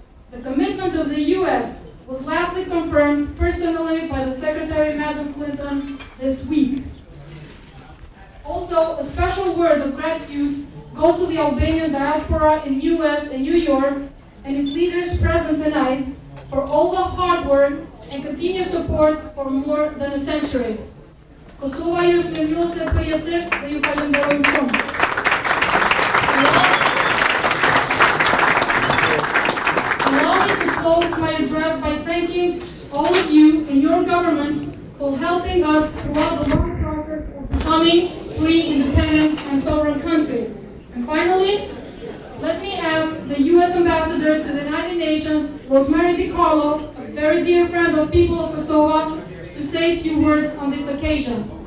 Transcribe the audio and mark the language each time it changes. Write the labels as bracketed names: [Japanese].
[English] The commitment of the U.S. was lastly confirmed personally by the Secretary, Madam Clinton, this week. Also, a special word of gratitude goes to the Albanian diaspora in U.S. and New York and its leaders present tonight for all the hard work and continued support for more than a century. [Albanian] Kosova ju është mirënjohëse përjetësisht dhe ju falenderojmë shumë. [English] Allow me to close my address by thanking all of you and your governments for helping us throughout the long process of becoming free, independent, and sovereign country. And finally, let me ask the U.S. Ambassador to the United Nations, Rosemary DiCarlo, a very dear friend of people of Kosovo, to say a few words on this occasion.